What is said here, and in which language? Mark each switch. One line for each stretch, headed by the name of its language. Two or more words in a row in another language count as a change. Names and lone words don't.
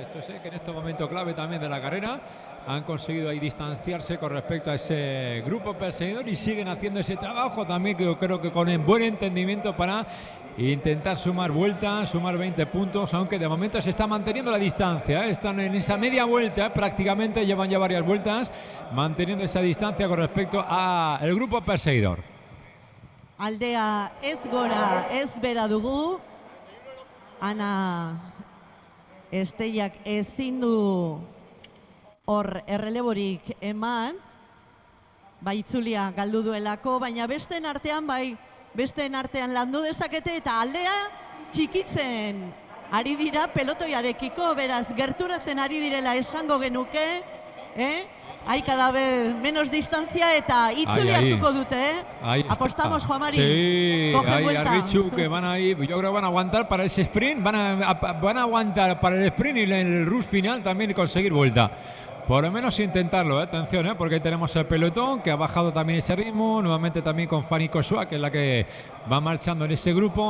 Spanish: Esto es que en este momento clave también de la carrera han conseguido ahí distanciarse con respecto a ese grupo perseguidor y siguen haciendo ese trabajo también, que yo creo que con el buen entendimiento para intentar sumar vueltas, sumar 20 puntos, aunque de momento se está manteniendo la distancia, están en esa media vuelta, prácticamente llevan ya varias vueltas manteniendo esa distancia con respecto al grupo perseguidor.
Basque: Aldea ez gora ez bera dugu, Ana Esteiak ezin du hor erreleborik eman, itzulia galdu duelako, baina besteen artean landu dezakete eta aldea txikitzen ari dira pelotoiarekiko, beraz gerturatzen ari direla esango genuke,
Spanish: hay cada vez menos distancia
Basque: eta itzuli hartuko dute,
Spanish: apostamos, Juan Mari. Sí, hay Arritxu que van ahí, yo creo que van a aguantar para ese sprint, van a aguantar para el sprint y el rush final también conseguir vuelta. Por lo menos intentarlo, atención, porque ahí tenemos el pelotón que ha bajado también ese ritmo, nuevamente también con Fanny Cosua, que es la que va marchando en ese grupo.